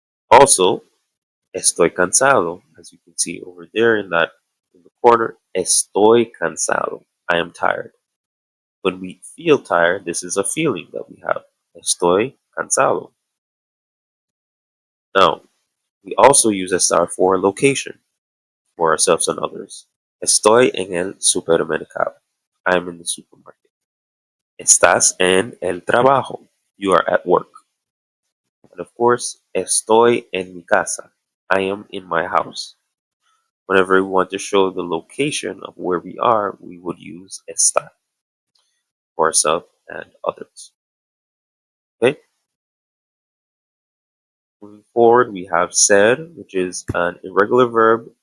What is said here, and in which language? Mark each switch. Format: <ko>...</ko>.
<en>Also,</en> <es>estoy cansado,</es> <en>as you can see over there in the corner, estoy cansado. I am tired. When we feel tired, this is a feeling that we have.</en> <es>Estoy cansado.</es> <en>Now, we also use estar for location for ourselves and others.</en> <es>Estoy en el supermercado.</es> <en>I am in the supermarket.</en> <es>Estás en el trabajo.</es> <en>You are at work. And of course,</en> <es>estoy en mi casa.</es> <en>I am in my house. Whenever we want to show the location of where we are, we would use estar for ourselves and others. Okay? Moving forward, we have ser, which is an irregular verb.</en>